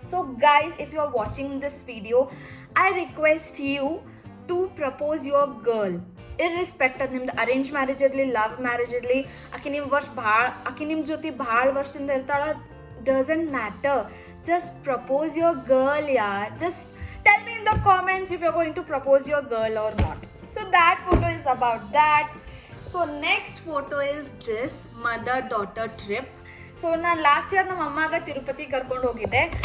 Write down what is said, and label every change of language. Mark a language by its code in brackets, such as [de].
[en] So guys, if you are watching this video, I request you to propose your girl, irrespective [kn] ನಿಮ್ದು arrange marriage ಇರಲಿ, [en] Love marriage ಇರಲಿ. [kn] ಆಕೆ ನಿಮ್ಮ ಜೊತೆ ಭಾಳ ವರ್ಷದಿಂದ ಇರ್ತಾಳ, [en] Doesn't matter. just propose your girl, yeah. Just tell me in the comments if you're going to propose your girl or not. So that photo is about that. So next photo is this mother-daughter trip. [kn] So ನಾನು last year ನಮ್ಮ ಅಮ್ಮಾಗ ತಿರುಪತಿ ಕರ್ಕೊಂಡು ಹೋಗಿದ್ದೆ.